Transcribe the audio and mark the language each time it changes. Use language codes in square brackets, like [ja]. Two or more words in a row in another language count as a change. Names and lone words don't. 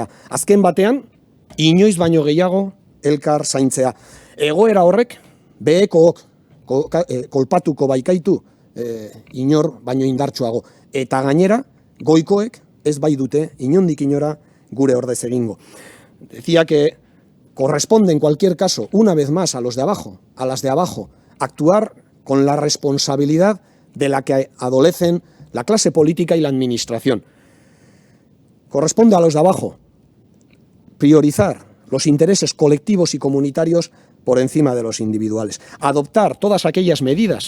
[eu] Azken batean, inoiz baino gehiago elkar zaintzea. Egoera horrek, behekook kolpatuko baikaitu inor baino indartsuago. Eta gainera, goikoek ez bai dute inondik inora gure ordez egingo. [es] Decía que corresponde en cualquier caso, una vez más, a los de abajo, a las de abajo, actuar con la responsabilidad de la que adolecen la clase política y la administración. Corresponde a los de abajo priorizar los intereses colectivos y comunitarios por encima de los individuales, adoptar todas aquellas medidas